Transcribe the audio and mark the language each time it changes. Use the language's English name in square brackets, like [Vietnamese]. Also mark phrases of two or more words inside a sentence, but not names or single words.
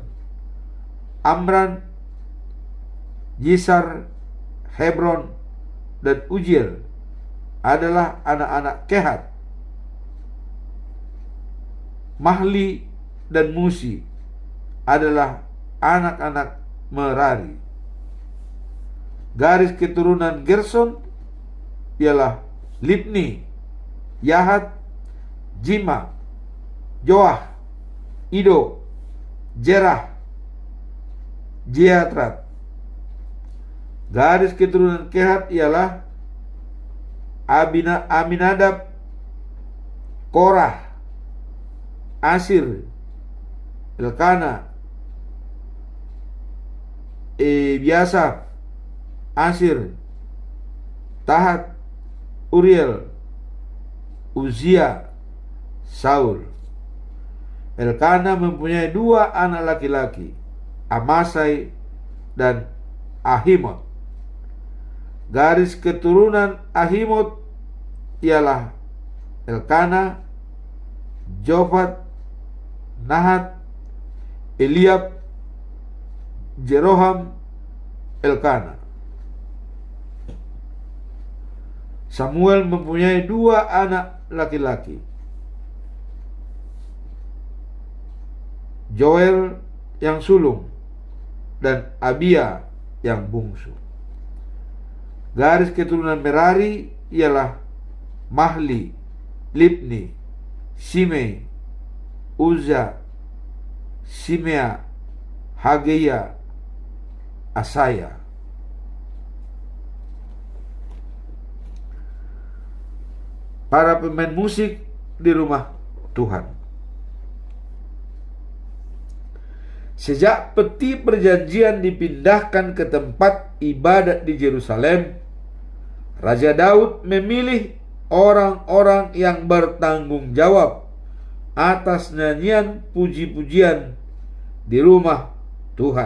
[Indonesian] Amram, Yishar, Hebron, dan Uziel adalah anak-anak Kehat. Mahli dan Musi adalah anak-anak Merari. Garis keturunan Gerson ialah Libni, Yahat, Jima, Joah, Ido, Jerah, Jeatrat. Garis keturunan Kehat ialah Aminadab, Korah, Asir, Elkana, Ebiasaf, Asir, Tahat, Uriel, Uzia, Saul. Elkana mempunyai 2 anak laki-laki, Amasai dan Ahimot. Garis keturunan Ahimot ialah Elkana, Jofat, Nahat, Eliab, Jeroham, Elkana. Samuel mempunyai 2 anak laki-laki. Joel yang sulung dan Abia yang bungsu. Garis keturunan Merari ialah Mahli, Libni, Simei, Uza, Simea, Hageya, Asaya. Para pemain musik di rumah Tuhan. Sejak peti perjanjian dipindahkan ke tempat ibadat di Yerusalem, Raja Daud memilih orang-orang yang bertanggung jawab atas nyanyian puji-pujian di rumah Tuhan.